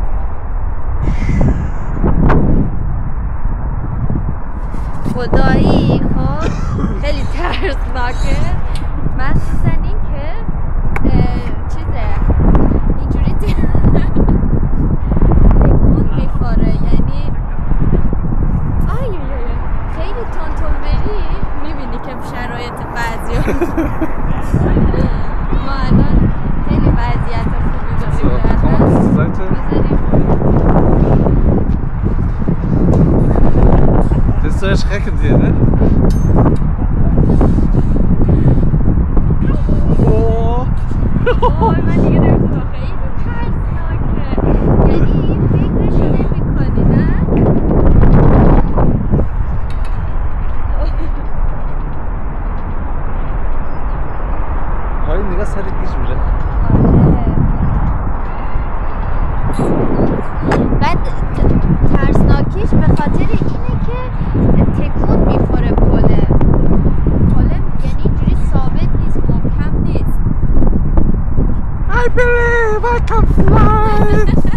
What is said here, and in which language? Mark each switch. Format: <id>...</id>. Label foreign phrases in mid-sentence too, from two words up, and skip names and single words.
<fa>خدایی خب خیلی ترسناکه، مخصوصا این که چیزه اینجوری تکون میخوره، یعنی خیلی تون بری میبینی که شرایط بعضی ما الان خیلی وضعیت خوبی داریم بذاریم.</fa> <nl>Dit is zo erschreckend hier, hè?</nl> <fa>وای من دیگه نمیتونم، خیلی ترسناکه، یعنی فکرشو نمی‌کنی نه؟ پایین نگاه سر گیج میره. بعد ترسناکیش به خاطر اینه که تکون میخوره پله، یعنی اینجوری ثابت نیست، محکم نیست.</fa> <en>I believe I can fly!</en>